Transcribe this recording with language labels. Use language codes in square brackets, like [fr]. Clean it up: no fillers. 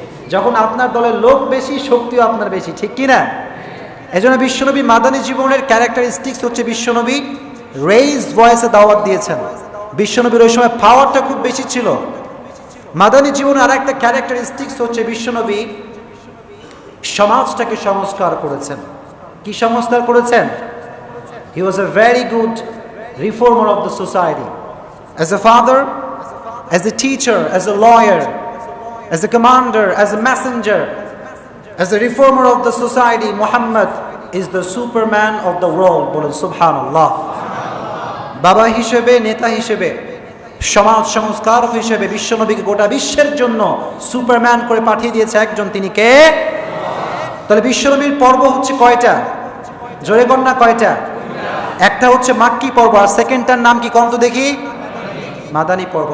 [bn] যখন আপনার দলের লোক বেশি, শক্তিও আপনার বেশি, ঠিক কিনা? এজন্য বিশ্বনবী মাদানী জীবনের ক্যারেক্টারিস্টিক্স হচ্ছে বিশ্বনবী রেইজ ভয়েসে দাওয়াত দিয়েছেন। বিশ্বনবীর ওই সময় পাওয়ারটা খুব বেশি ছিল। মাদানী জীবনে আর একটা ক্যারেক্টারিস্টিক্স হচ্ছে বিশ্বনবী সমাজটাকে সংস্কার করেছেন। কি সংস্কার করেছেন? [en] He was a very good reformer of the society. As a father, as a teacher, as a lawyer, as a commander, as a messenger, as a reformer of the society, Muhammad is the superman of the world. [bn] বলুন সুবহানাল্লাহ। বাবা হিসেবে, নেতা হিসেবে, সমাজ সংস্কারক হিসেবে বিশ্বনবীকে গোটা বিশ্বের জন্য সুপারম্যান করে পাঠিয়ে দিয়েছে একজন, তিনি কে? তাহলে বিশ্বনবীর পর্ব হচ্ছে কয়টা? জোরে কন্যা কয়টা? একটা হচ্ছে মাক্কি পর্ব, আর সেকেন্ডটার নাম কি কন্ত দেখি? মাদানী পর্ব।